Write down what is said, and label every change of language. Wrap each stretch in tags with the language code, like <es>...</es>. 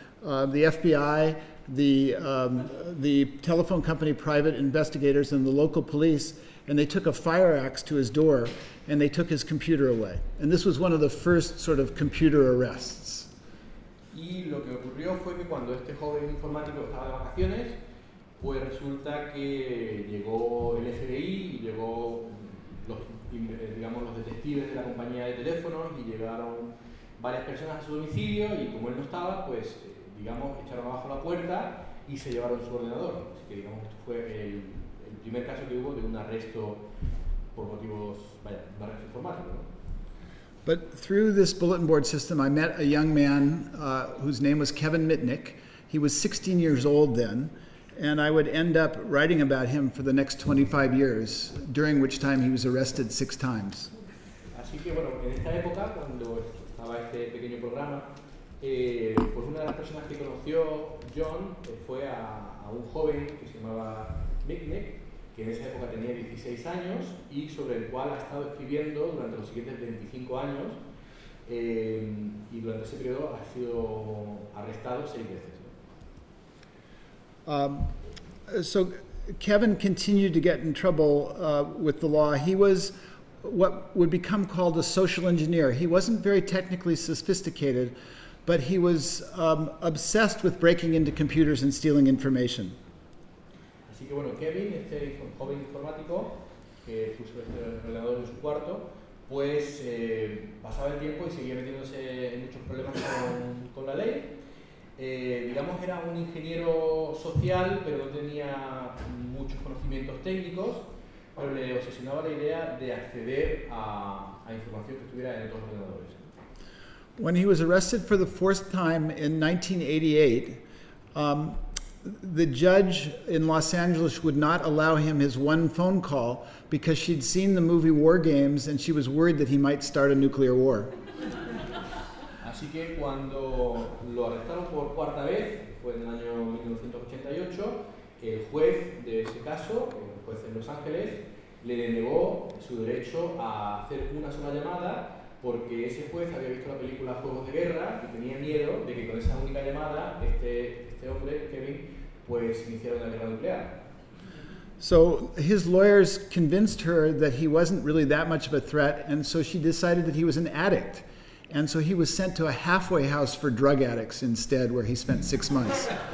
<en>The FBI, the telephone company private investigators, and the local police, and they took a fire axe to his door, and they took his computer away. And this was one of the first sort of computer arrests.</en> <es>Y lo que ocurrió fue que cuando este joven informático estaba de vacaciones, Pues resulta que llegó el FBI y llegó los, digamos, los detectives de la compañía de teléfonos y llegaron varias personas a su domicilio y como él no estaba, pues digamos, echaron abajo la puerta y se llevaron su ordenador. Así que digamos, esto fue el primer caso que hubo de un arresto por motivos, vaya, de arresto informático.</es> <en>But through this bulletin board system, I met a young man whose name was Kevin Mitnick. He was 16 years old then, and I would end up writing about him for the next 25 years, during which time he was arrested 6 times.</en> <es>Así que bueno, en esta época, cuando estaba este pequeño programa, pues una de las personas que conoció John fue a un joven que se llamaba Mitnick, que en esa época tenía 16 años y sobre el cual ha estado escribiendo durante los siguientes 25 años y durante ese periodo ha sido arrestado 6 veces.</es> <en>So Kevin continued to get in trouble with the law. He was what would become called a social engineer. He wasn't very technically sophisticated, but he was obsessed with breaking into computers and stealing information.</en> <es>Así que bueno, Kevin, este joven informático que puso este ordenador en su cuarto, pues pasaba el tiempo y seguía metiéndose en muchos problemas con la ley. Digamos, era un ingeniero social, pero no tenía muchos conocimientos técnicos, pero le obsesionaba la idea de acceder a información que estuviera en otros ordenadores.</es> <en>When he was arrested for the fourth time in 1988, the judge in Los Angeles would not allow him his one phone call because she'd seen the movie War Games and she was worried that he might start a nuclear war.</en> <es>Así que cuando lo arrestaron por cuarta vez, fue en el año 1988, el juez de ese caso, el juez en Los Ángeles, le denegó su derecho a hacer una sola llamada porque ese juez había visto la película Juegos de Guerra y tenía miedo de que con esa única llamada este hombre, Kevin, pues iniciara una guerra nuclear.</es> <en>So his lawyers convinced her that he wasn't really that much of a threat, and so she decided that he was an addict. And so he was sent to a halfway house for drug addicts instead, where he spent 6 months.</en>